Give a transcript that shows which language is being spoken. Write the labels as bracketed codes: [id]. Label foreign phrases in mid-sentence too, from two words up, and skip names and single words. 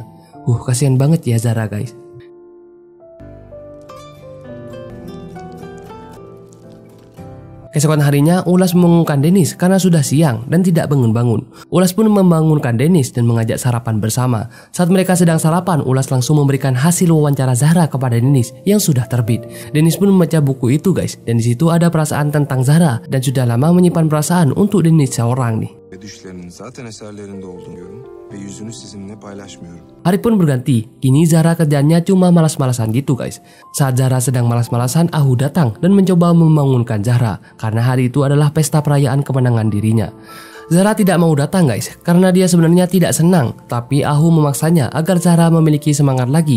[id] Kasihan banget ya Zahra guys. Keesokan harinya, Ulas membangunkan Dennis karena sudah siang dan tidak bangun-bangun. Ulas pun membangunkan Dennis dan mengajak sarapan bersama. Saat mereka sedang sarapan, Ulas langsung memberikan hasil wawancara Zahra kepada Dennis yang sudah terbit. Dennis pun membaca buku itu guys, dan di situ ada perasaan tentang Zahra dan sudah lama menyimpan perasaan untuk Dennis seorang nih. [tr] Düşlerinin zaten eserlerinde olduğunu görüyorum ve yüzünü sizinle paylaşmıyorum. [id] Hari pun berganti, kini Zahra kerjaannya cuma malas-malasan gitu guys. Saat Zahra sedang malas-malasan, Ahu datang dan mencoba membangunkan Zahra karena hari itu adalah pesta perayaan kemenangan dirinya. Zahra tidak mau datang guys karena dia sebenarnya tidak senang, tapi Ahu memaksanya agar Zahra memiliki semangat lagi.